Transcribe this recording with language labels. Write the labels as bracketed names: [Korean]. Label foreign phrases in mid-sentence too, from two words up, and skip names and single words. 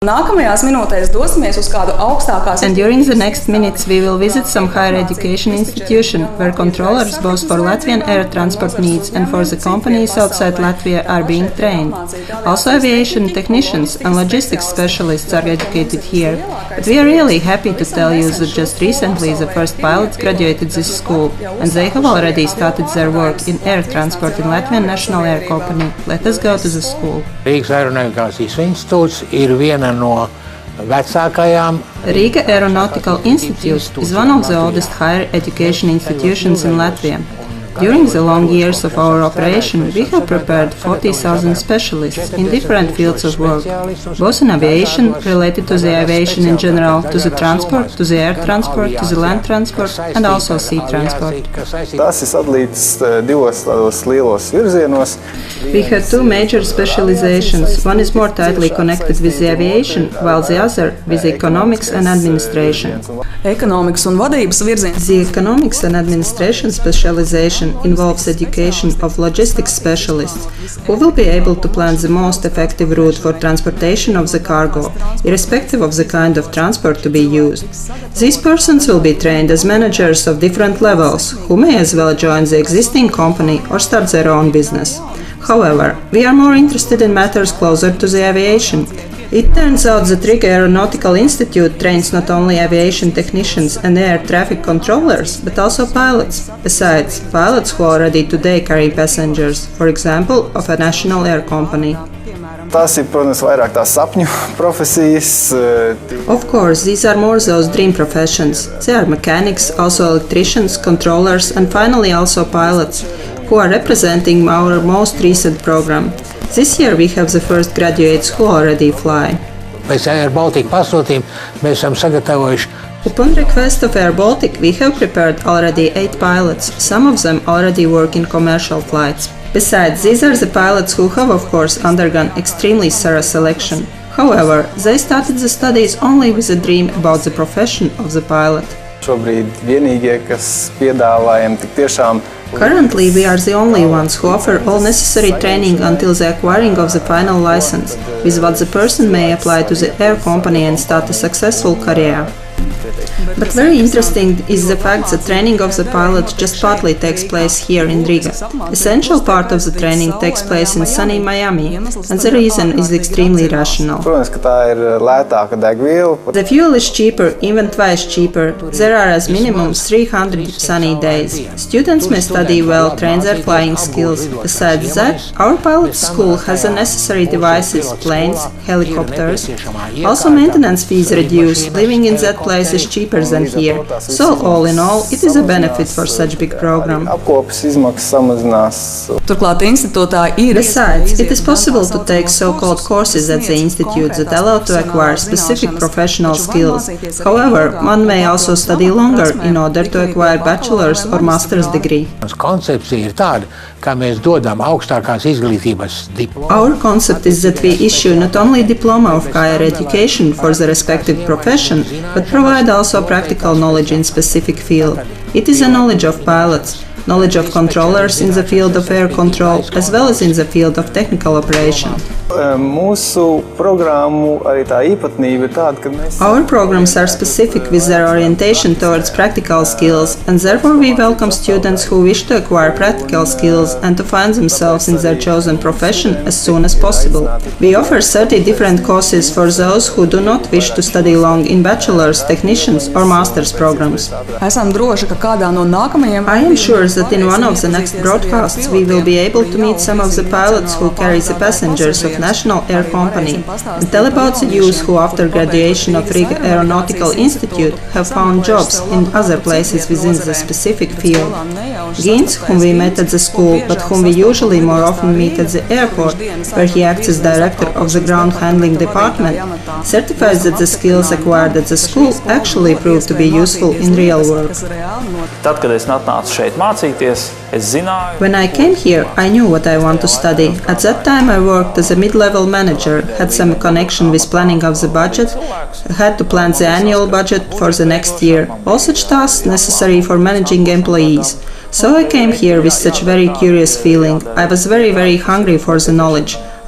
[Latvian] Nākamajās minūtēs dosimies uz kādu augstākās. [English] And during the next minutes we will visit some higher education institution where controllers both for Latvian air transport needs and for the companies outside Latvia are being trained. Also aviation technicians and logistics specialists are educated here. But we are really happy to tell you that just recently the first pilots graduated this school and they have already started their work in air transport in Latvian National Air Company. Let us go to the school. [Latvian] Rīgas Aeronavigācijas institūts ir viena no vecākajām. [English] Riga Aeronautical Institute is one of the oldest higher education institutions in Latvia. During the long years of our operation, we have prepared 40,000 specialists in different fields of work, both in aviation, related to the aviation in general, to the transport, to the air transport, to the land transport, and also sea transport. [Latvian] Tas ir sadalīts divos tādos lielos virzienos. [English] We have two major specializations. One is more tightly connected with the aviation, while the other with economics and administration. [Latvian] Ekonomikas un vadības virziens. [English] The economics and administration specialization involves education of logistics specialists who will be able to plan the most effective route for transportation of the cargo, irrespective of the kind of transport to be used. These persons will be trained as managers of different levels, who may as well join the existing company or start their own business. However, we are more interested in matters closer to the aviation. It turns out that Riga Aeronautical Institute trains not only aviation technicians and air traffic controllers, but also pilots. Besides, pilots who already today carry passengers, for example, of a national air company. [Latvian] Tas ir, protams, vairāk tās sapņu profesijas. [English] Of course, these are more those dream professions. They are mechanics, also electricians, controllers, and finally also pilots, who are representing our most recent program. This year we have the first graduates who already fly. [Latvian] Pēc Air Baltica pasūtījuma mēs esam sagatavojuši. [English] Upon request of Air Baltic, we have prepared already 8 pilots. Some of them already work in commercial flights. Besides, these are the pilots who have, of course, undergone extremely thorough selection. However, they started the studies only with a dream about the profession of the pilot. [Latvian] Šobrīd vienīgie, kas piedāvājam tik tiešām. [English] Currently, we are the only ones who offer all necessary training until the acquiring of the final license, with what the person may apply to the air company and start a successful career. But very interesting is the fact that training of the pilot just partly takes place here in Riga. Essential part of the training takes place in sunny Miami, and the reason is extremely rational. [Latvian] Protams, ka tā ir lētāka degviela. [English] The fuel is cheaper, even twice cheaper. There are as minimum 300 sunny days. Students may study well, train their flying skills. Besides that, our pilot school has the necessary devices, planes, helicopters. Also, maintenance fees reduce. Living in that place is cheaper than here. So, all in all, it is a benefit for such big program. [Latvian] Apkopes izmaksas samazinās. Turklāt institūtā ir. [English] Besides, it is possible to take so-called courses at the institute that allow to acquire specific professional skills. However, one may also study longer in order to acquire bachelor's or master's degree. [Latvian] Koncepcija ir tāda, ka mēs dodam augstākās izglītības diplomu. [English] Our concept is that we issue not only diploma of higher education for the respective profession, but provide also practical knowledge in specific field. It is a knowledge of pilots, knowledge of controllers in the field of air control, as well as in the field of technical operation. [Latvian] Mūsu programmu arī tā īpatnība ir tāda, ka mēs. [English] Our programs are specific with their orientation towards practical skills, and therefore we welcome students who wish to acquire practical skills and to find themselves in their chosen profession as soon as possible. We offer 30 different courses for those who do not wish to study long in bachelor's, technicians or master's programs. [Latvian] Esam droši, ka kādā no nākamajiem. [English] I am sure that in one of the next broadcasts we will be able to meet some of the pilots who carry the passengers of National Air Company and tell about the youth who after graduation of Riga Aeronautical Institute have found jobs in other places within the specific field. Gins, whom we met at the school but whom we usually more often meet at the airport, where he acts as director of the ground handling department, certifies that the skills acquired at the school actually prove to be useful in real work. [Latvian] Tad, kad es atnācu šeit mācīties, es zināju. [English] When I came here, I knew what I want to study. At that time I worked as a mid-level manager, had some connection with planning of the budget, had to plan the annual budget for the next year, all such tasks necessary for managing employees. So I came here with such very curious feeling. I was very hungry for the knowledge.